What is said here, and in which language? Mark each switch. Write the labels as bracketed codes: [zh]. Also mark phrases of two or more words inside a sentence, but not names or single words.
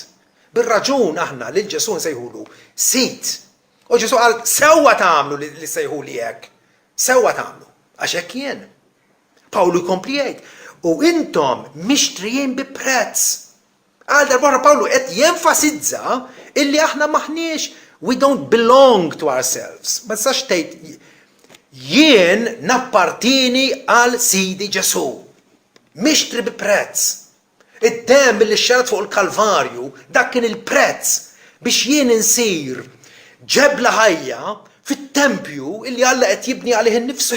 [mt] Bir-raġun aħna lil Ġesu nsejħulu sit. U Ġesu qal sewwa tagħmlu li sejħuli hekk. Sewwa tagħmlu għax hekk jien. Pawlu jkompli jgħid, u intom mixtrijin bi prezz. Għal darba Pawlu qed jenfasizza illi aħna maħniex, [en] we don't belong to ourselves. [mt] Ma tistax tgħid jien nappartini għal Sidi Ġesu. Mixtri bi prezz. Id-dem li xxarat fuq il-Kalvarju dak kien il-prezz biex jien insir ġebla ħajja fit-tempju illi Alla qed jibni għalih innifsu.